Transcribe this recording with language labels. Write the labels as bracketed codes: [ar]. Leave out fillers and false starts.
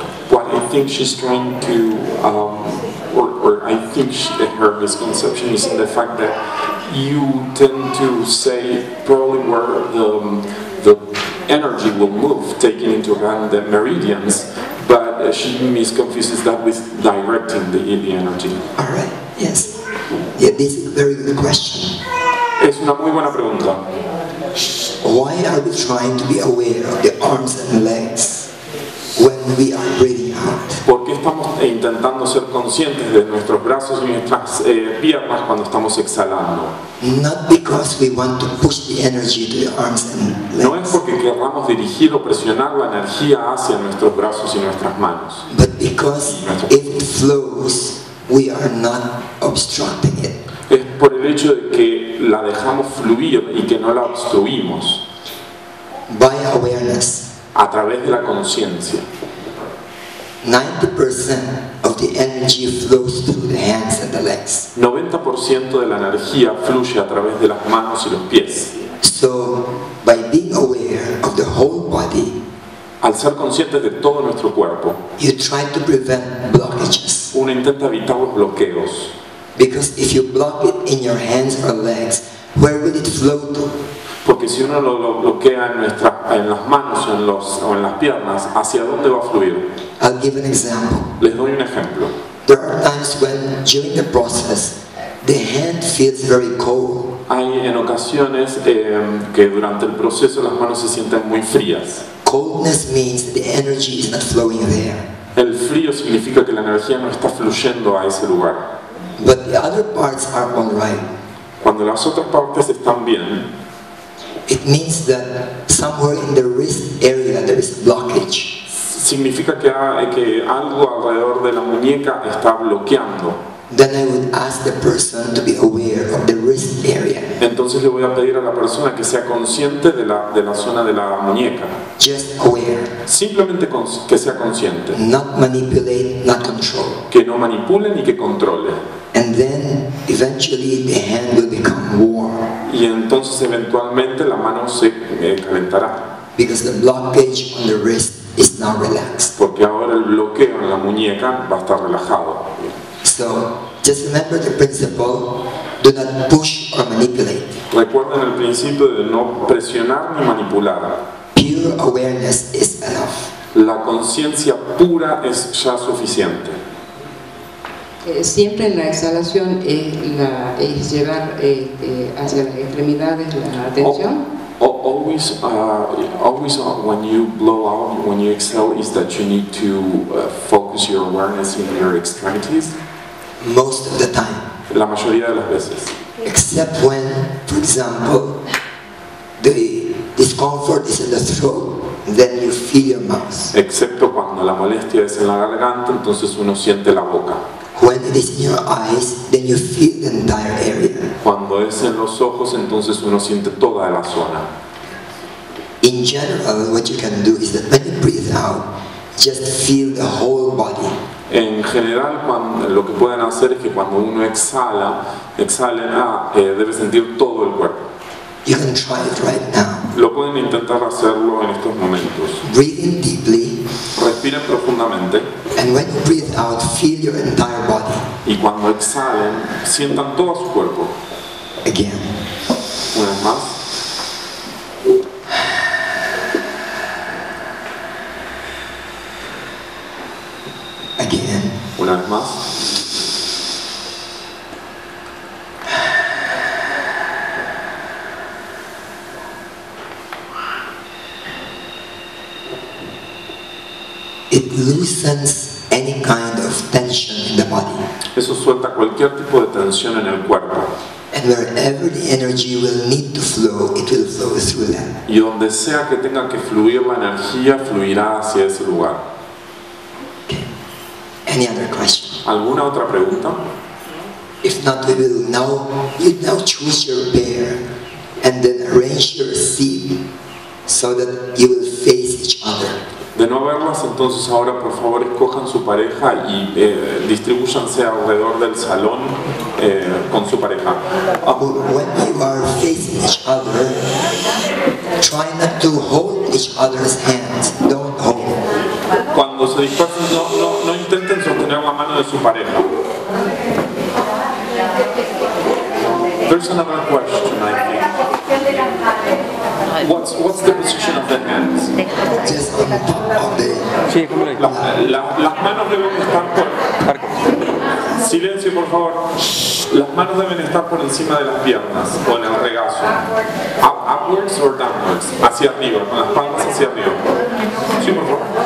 [en] What I think she's trying to, or I think her misconception is in the fact that you tend to say probably where the energy will move, taking into account the meridians, but she misconfuses that with directing the energy. All right. Yes. Yeah, this is a very good question. [es] Es una muy buena pregunta. [en] Why are we trying to be aware of the arms and legs when we are breathing out? [es] ¿Por qué estamos intentando ser conscientes de nuestros brazos y nuestras piernas cuando estamos exhalando? [en] Not because we want to push the energy to the arms and legs. [es] No es porque queramos dirigir o presionar la energía hacia nuestros brazos y nuestras manos. [en] But because if it flows, we are not obstructing it. [es] Es por el hecho de que la dejamos fluir y que no la obstruimos. [en] By awareness. [es] A través de la conciencia. [en] 90% of the energy flows through the hands and the legs. [es] 90% de la energía fluye a través de las manos y los pies. [en] So, by being aware of the whole body, [es] al ser conscientes de todo nuestro cuerpo, [en] you try to prevent blockages. [es] Uno intenta evitar los bloqueos. [en] Because if you block it in your hands or legs, where will it flow to? [es] Porque si uno lo bloquea en las manos o en las piernas, ¿hacia dónde va a fluir? [en] I'll give an example. [es] Les doy un ejemplo. [en] There are times when, during the process, the hand feels very cold. [es] Hay en ocasiones que durante el proceso las manos se sienten muy frías. [en] Coldness means that the energy is not flowing there. [es] El frío significa que la energía no está fluyendo a ese lugar. [en] But the other parts are all right. [es] Cuando las otras partes están bien, [en] it means that somewhere in the wrist area there is blockage. [es] Significa que algo alrededor de la muñeca está bloqueando. [en] Then I would ask the person to be aware of the wrist area. [es] Entonces le voy a pedir a la persona que sea consciente de la zona de la muñeca. [en] Just aware. [es] Simplemente que sea consciente. [en] Not manipulate, not control. [es] Que no manipule ni que controle. [en] And then eventually the hand will become warm. [es] Y entonces eventualmente la mano se calentará. [en] Because the blockage on the wrist is now relaxed. [es] Porque ahora el bloqueo en la muñeca va a estar relajado. [en] So, just remember the principle, do not push or manipulate. [es] Recuerden el principio de no presionar ni manipular. [en] Pure awareness is enough. [es] La conciencia pura es ya suficiente. Siempre en la exhalación es llevar hacia las extremidades la atención. [en] Always when you blow out, when you exhale, is that you need to focus your awareness in your extremities? Most of the time. [es] La mayoría de las veces. [en] Except when, for example, the discomfort is in the throat, then you feel your mouth. [es] Excepto cuando la molestia es en la garganta, entonces uno siente la boca. [en] When it is in your eyes, then you feel the entire area. [es] Cuando es en los ojos, entonces uno siente toda la zona. [en] In general, what you can do is that when you breathe out, just feel the whole body. [es] En general, lo que pueden hacer es que cuando uno exhala, debe sentir todo el cuerpo. [en] You can try it right now. [es] Lo pueden intentar hacerlo en estos momentos. [en] Breathe in deeply. [es] Respiren profundamente. [en] And when you breathe out, feel your entire body. [es] Y cuando exhalen, sientan todo su cuerpo. [en] Again. [es] Una vez más. [en] Again. [es] Una vez más. [en] It loosens any kind of tension in the body. [es] Eso suelta cualquier tipo de tensión en el cuerpo. [en] And wherever the energy will need to flow, it will flow through them. [es] Y donde sea que tenga que fluir la energía, fluirá hacia ese lugar. [en] Okay. Any other question? [es] ¿Alguna otra pregunta? [en] If not, we will you now choose your pair and then arrange your seat so that you will face each other. [es] De no verlas, entonces ahora por favor escojan su pareja y distribúyanse alrededor del salón con su pareja. [en] When you are facing each other, try not to hold each other's hands. Don't hold. [es] Cuando se dispersen, no intenten sostener la mano de su pareja. [en] There's another question, I think. What's the position of the hands? Just on the top of the... [es] Las manos deben estar por... Silencio, por favor. Las manos deben estar por encima de las piernas o en el regazo. [en] Upwards or downwards. [es] Hacia arriba, con las palmas hacia arriba. Sí, por favor.